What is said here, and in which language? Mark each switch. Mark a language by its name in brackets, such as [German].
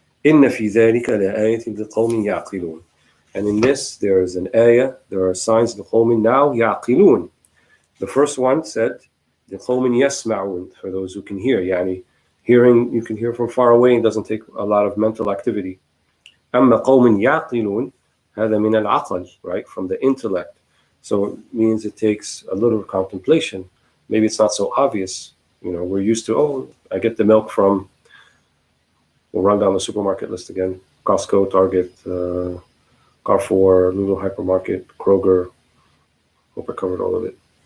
[Arabic] إِنَّ فِي ذَلِكَ لَآيَةٍ لِقَوْمٍ يَعْقِلُونَ. [English] And in this, there is an ayah, there are signs لِقَوْمٍ now يَعْقِلُونَ. The first one said, [Arabic] لِقَوْمٍ يَسْمَعُونَ, [English] for those who can hear. Yani, hearing, you can hear from far away, and doesn't take a lot of mental activity. [Arabic] أَمَّا قَوْمٍ يَعْقِلُونَ, هذا من العقل, right, [English] from the intellect. So it means it takes a little contemplation. Maybe it's not so obvious. You know, we're used to, I get the milk from, we'll run down the supermarket list again, Costco, Target, Carrefour, Lulu Hypermarket, Kroger. Hope I covered all of it.